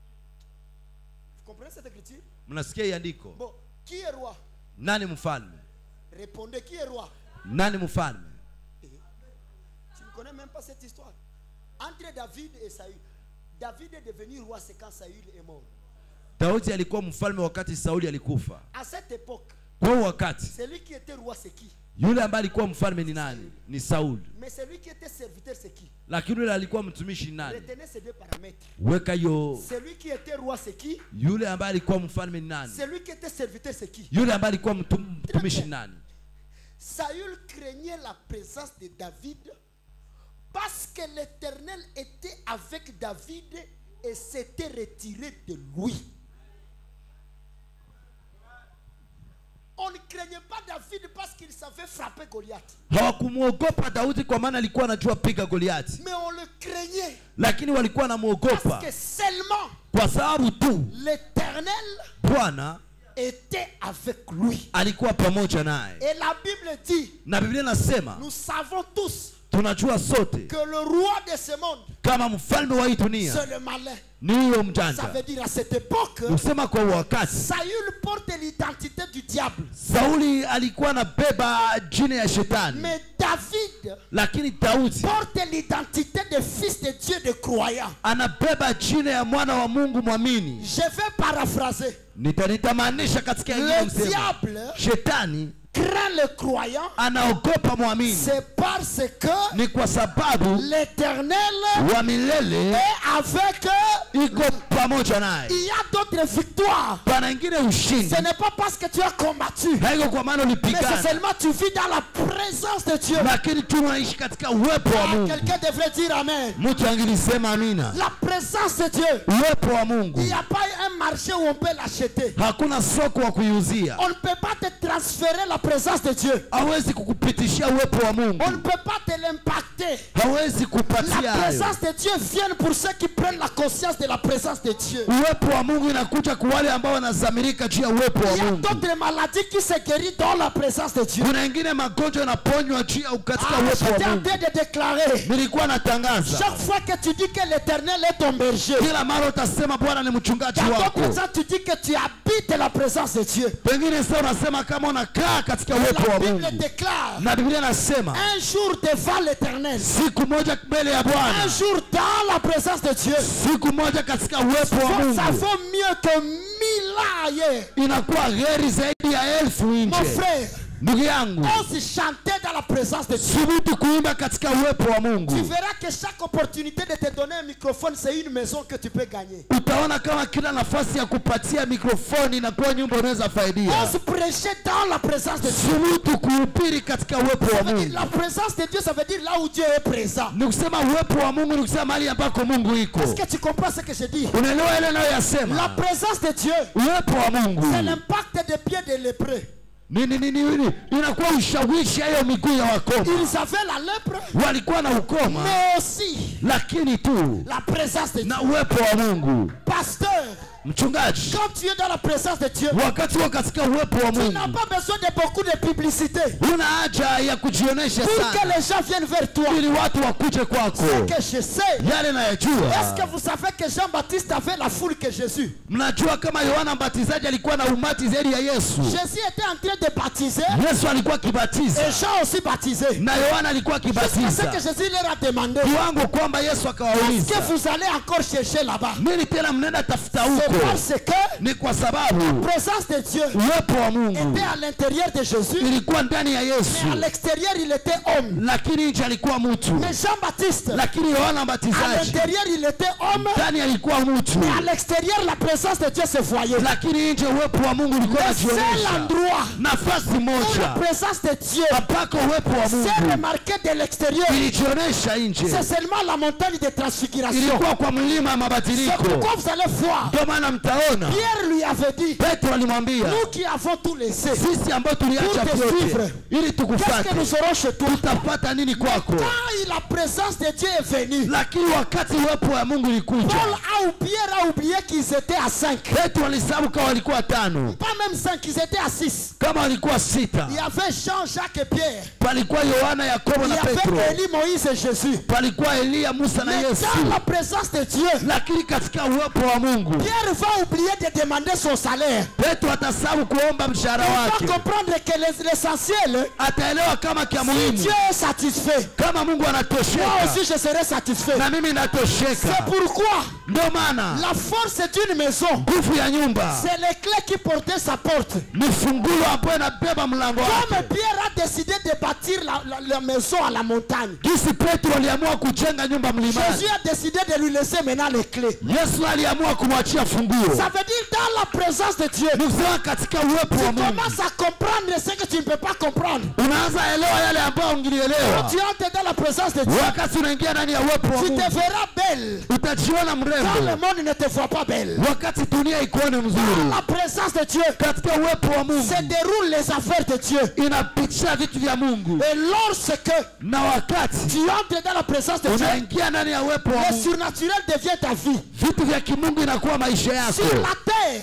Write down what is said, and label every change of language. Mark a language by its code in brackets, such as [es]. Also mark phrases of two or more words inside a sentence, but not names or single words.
[fr] Vous comprenez cette écriture? [sw] Mnasikia hii andiko? [fr] Bon, qui est roi? [sw] Nani mfalme? [fr] Répondez, qui est roi? [sw] Nani mfalme? [fr] Tu ne connais même pas cette histoire. Entre David et Saül. David est devenu roi, c'est quand Saül est mort. [sw] Daudi alikuwa mfalme wakati Sauli alikufa. [fr] À cette époque, [sw] Kwa wakati [fr] celui qui était roi c'est qui? [sw] yule ambaye alikuwa mfalme ni nani? Ni Sauli. [fr] Mais celui qui était serviteur c'est qui? [sw] Lakini yule alikuwa mtumishi ni nani? [fr] Retenez ces deux paramètres. [sw] Weka yo. [fr] Celui qui était roi c'est qui? [sw] Yule ambaye alikuwa mfalme ni nani? [fr] Celui qui était serviteur c'est qui? [sw] Yule ambaye alikuwa mtumishi ni nani? [fr] Saül craignait la présence de David parce que l'Éternel était avec David et s'était retiré de lui. On ne craignait pas David parce qu'il savait frapper Goliath. [sw] Hawakumuogopa Daudi kwa maana alikuwa anajua piga Goliati. [fr] Mais on le craignait. [sw] Lakini walikuwa wanamuogopa [fr] Parce que seulement [sw] kwa sababu tu [fr] l'Éternel [sw] Bwana [fr] était avec lui. [sw] alikuwa pamoja naye. [fr] Et la Bible dit, [sw] Na Biblia inasema [fr] nous savons tous [sw] tunajua sote [fr] que le roi de ce monde, [sw] kama mfalme wa hii dunia [fr] c'est le malin. [sw] ni huyo [fr] Ça [sw] mjanja. [fr] veut dire à cette époque, [sw] Usema kwa wakati [fr] Saül porte l'identité du diable. [sw] Sauli alikuwa anabeba jina ya shetani, [fr] Mais David [sw] lakini Daudi [fr] porte l'identité de fils de Dieu, de croyant. [sw] anabeba jina ya mwana wa Mungu mwamini. [fr] Je vais paraphraser. [sw] Nitamaanisha katika ingine [fr] Le [sw] msemo. [fr] diable [sw] Shetani [fr] craint le croyant. [sw] anaogopa mwamini. [fr] C'est parce que [sw] Ni kwa sababu [fr] l'Éternel [sw] wa milele [fr] est avec eux. [sw] iko pamoja naye. [fr] Il y a d'autres victoires. [sw] Pana ingine ushindi. [fr] Ce n'est pas parce que tu as combattu, [sw] Haiko kwa maana [fr] mais c'est [sw] ulipigana, [fr] seulement tu vis dans la présence de Dieu. [sw] lakini tunaishi katika uwepo wa Ah, Mungu. [fr] quelqu'un devrait dire amen. [sw] Mtu angelisema amina. [fr] La présence de Dieu. [sw] Uwepo wa [fr] Il [sw] Mungu. [fr] n'y a pas un marché où on peut l'acheter. [sw] Hakuna soko wa kuiuzia. [fr] On ne peut pas te transférer la présence de Dieu. [sw] Hawezi kukupitishia uwepo wa Mungu. [fr] On ne peut pas te l'impacter. [sw] Hawezi [fr] La [sw] kupatia hayo. [fr] présence de Dieu vient pour ceux qui prennent la conscience de la présence de Dieu. [sw] Uwepo wa Mungu inakuja kwa wale ambao wanazamirika juu ya uwepo [fr] Il [sw] wa [fr] y a [sw] Mungu. [fr] d'autres maladies qui se guérissent dans la présence de Dieu. [sw] Kuna ingine magonjwa yanaponywa juu ya katika Ah, uwepo [fr] j'étais [sw] wa [fr] en [sw] Mungu. [fr] train de déclarer. [sw] Nilikuwa natangaza [fr] Chaque fois que tu dis que l'Éternel est ton berger, [sw] kila mara utasema Bwana ni mchungaji [fr] dans [sw] wako. [fr] d'autres temps tu dis que tu habites la présence de Dieu. [sw] Pengine sasa unasema kama unakaa katika uwepo [fr] La [sw] wa [fr] Bible [sw] Mungu. [fr] déclare [sw] Na Biblia inasema [fr] un jour devant l'Éternel, [sw] siku moja mbele ya [fr] un [sw] Bwana, [fr] jour dans la présence de Dieu. [sw] siku moja katika uwepo wa [fr] Ça [sw] Mungu [fr] vaut mieux que 1000 ans ailleurs. [sw] inakuwa heri zaidi ya 1000 [fr] Mon [sw] nje. [fr] frère, [sw] Ndugu yangu, [fr] on se chantait dans la présence de Dieu. [sw] subutu kuimba katika uwepo wa [fr] Tu [sw] Mungu. [fr] verras que chaque opportunité de te donner un microphone, c'est une maison que tu peux gagner. [sw] Utaona kama kila nafasi ya kupatia mikrofoni inakuwa nyumba unaweza [fr] On [sw] faidia. [fr] se prêchait dans la présence de Dieu. [sw] Subutu kuhubiri katika uwepo wa [fr] Ça veut dire [sw] Mungu. [fr] la présence de Dieu, ça veut dire là où Dieu est présent. [sw] Ni kusema uwepo wa Mungu ni kusema mahali ambako Mungu iko. [fr] Est-ce que tu comprends ce que je dis? [sw] Unaelewa ile [fr] La [sw] nayoyasema? [fr] présence de Dieu, [sw] Uwepo wa Mungu [fr] c'est l'impact des pieds des lépreux. [sw] nini inakuwa ushawishi hayo miguu ya wakoma. [fr] Ils avaient la lèpre, [sw] Walikuwa na ukoma, [fr] mais aussi [sw] lakini tu [fr] la présence de Dieu. [sw] na uwepo wa Mungu. [fr] Pasteur, [sw] Mchungaji, [fr] quand tu es dans la présence de Dieu, [sw] wakati wa katika uwepo wa [fr] tu n'as [sw] Mungu [fr] pas besoin de beaucoup de publicité [sw] una haja ya kujionesha [fr] pour que [sw] sana [fr] les gens viennent vers toi. [sw] ili watu wakuje kwako. [fr] Ce que je sais, [sw] Yale [fr] est-ce [sw] nayajua. [fr] que vous savez que Jean-Baptiste avait la foule que Jésus? [sw] Mnajua kama Yohana Mbatizaji alikuwa na umati zaidi ya Yesu. [fr] Jésus était en train de baptiser [sw] Yesu alikuwa akibatiza [fr] et Jean aussi baptisé. [sw] na Yohana alikuwa [fr] C'est ce que [sw] akibatiza, [fr] Jésus leur a demandé. [sw] kiwango kwamba Yesu [fr] Est-ce que [sw] akawauliza, [fr] vous allez encore chercher là-bas? [sw] nini tena mnaenda tafuta [fr] C'est [sw] huko? [fr] parce que [sw] Ni kwa sababu [fr] la présence de Dieu [sw] uwepo wa Mungu [fr] était à l'intérieur de Jésus, [sw] ilikuwa ndani ya [fr] mais à [sw] Yesu, [fr] l'extérieur il était homme. [sw] lakini nje alikuwa mtu. [fr] Mais Jean-Baptiste, [sw] Lakini Yohana [fr] à [sw] Mbatizaji [fr] l'intérieur il était homme, [sw] ndani alikuwa mtu, [fr] mais à l'extérieur la présence de Dieu se voyait. [sw] lakini nje uwepo wa Mungu ulikuwa [fr] Le seul [sw] unajionyesha. [fr] endroit [sw] Nafasi [fr] où la [sw] moja [fr] présence de Dieu [sw] ambako uwepo wa [fr] s'est [sw] Mungu [fr] remarquée de l'extérieur, [sw] ilijionyesha nje [fr] c'est seulement la montagne de transfiguration. [sw] ilikuwa kwa mlima wa [fr] C'est [sw] mabadiliko. [fr] pourquoi vous allez voir, [sw] Ndio maana mtaona [fr] Pierre lui avait dit, [sw] Petro alimwambia, [fr] nous qui avons tout laissé, [sw] sisi ambao tuliacha [fr] Pour te suivre. [sw] vyote ili [fr] qu'est-ce que [sw] tukufate, [fr] nous aurons chez toi? [sw] tutapata nini kwako? [fr] Quand la présence de Dieu est venue, [sw] Lakini wakati uwepo wa Mungu ulikuja, [fr] Paul ou Pierre a oublié qu'ils étaient à 5. [sw] Petro alisabu kama walikuwa 5, [fr] Pas même 5, ils étaient à 6. [sw] kama walikuwa 6. [fr] Il y avait Jean, Jacques et Pierre. [sw] Palikuwa Yohana, Yakobo [fr] Il y [sw] na Petro, [fr] avait Élie, Moïse et Jésus. [sw] palikuwa Eliya, Musa na [fr] Mais [sw] Yesu. [fr] dans la présence de Dieu, [sw] Lakini katika uwepo wa Mungu [fr] Pierre Pierre va oublier de demander son salaire. [sw] Petro atasahau kuomba mshahara [fr] Il [sw] wake. [fr] va comprendre que l'essentiel, [sw] Ataelewa kama kia [fr] si [sw] muhimu. [fr] Dieu est satisfait, [sw] Kama Mungu [fr] moi [sw] anatosheka, [fr] aussi je serai satisfait. [sw] na mimi [fr] C'est [sw] natosheka. [fr] pourquoi [sw] Ndio maana [fr] la force d'une maison, [sw] nguvu ya nyumba [fr] c'est les clés qui portaient sa porte. [sw] ni fungulo ambayo inabeba mlango [fr] Comme [sw] wake. [fr] Pierre a décidé de bâtir la maison à la montagne, [sw] Jinsi Petro aliamua kujenga nyumba mlimani, [fr] Jésus a décidé de lui laisser maintenant les clés. [sw] Yesu aliamua kumwachia funguo. [fr] Ça veut dire dans la présence de Dieu, [sw] Ni kusema katika uwepo [fr] tu [sw] wa Mungu [fr] commences à comprendre ce que tu ne peux pas comprendre. [sw] unaanza elewa yale ambayo [fr] Quand [sw] ungelielewa. [fr] tu entres dans la présence de Dieu, [sw] Wakati unaingia ndani ya uwepo wa [fr] tu te [sw] Mungu [fr] verras belle. [sw] utajiona [fr] Quand le [sw] mrembo, [fr] monde ne te voit pas belle. [sw] wakati dunia ikuone [fr] Dans [sw] mzuri. [fr] la présence de Dieu, [sw] Katika uwepo wa Mungu [fr] se déroulent les affaires de Dieu. [sw] inapitisha vitu vya Mungu, [fr] Et lorsque [sw] na wakati [fr] tu entres dans la présence de Dieu, [sw] unaingia ndani ya uwepo wa [fr] le [sw] Mungu [fr] surnaturel devient ta vie. [sw] vitu vya kimungu inakuwa maisha yako. [fr] Sur la terre,